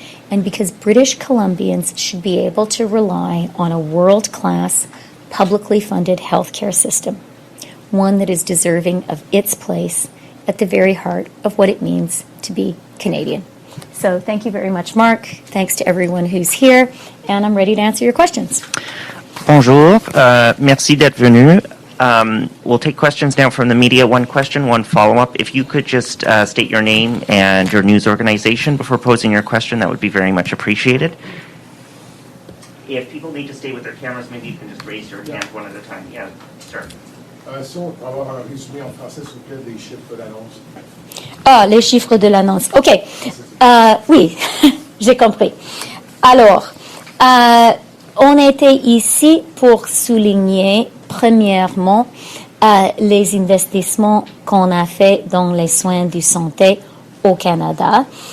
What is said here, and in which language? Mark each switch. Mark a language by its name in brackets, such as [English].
[English] And because British Columbians should be able to rely on a world-class, publicly funded healthcare system, one that is deserving of its place at the very heart of what it means to be Canadian. So thank you very much, Mark. Thanks to everyone who's here, and I'm ready to answer your questions. [French] Bonjour, merci d'être venu. [English] We'll take questions now from the media. One question, one follow-up. If you could just state your name and your news organization before posing your question, that would be very much appreciated. If people need to stay with their cameras, maybe you can just raise your hand one at a time. Yeah, sir. [French] Si on peut avoir un résumé en français, s'il vous plaît, des chiffres d'annonce. Ah, les chiffres de l'annonce. OK. Oui, j'ai compris. Alors, on était ici pour souligner, premièrement, les investissements qu'on a fait dans les soins de santé au Canada.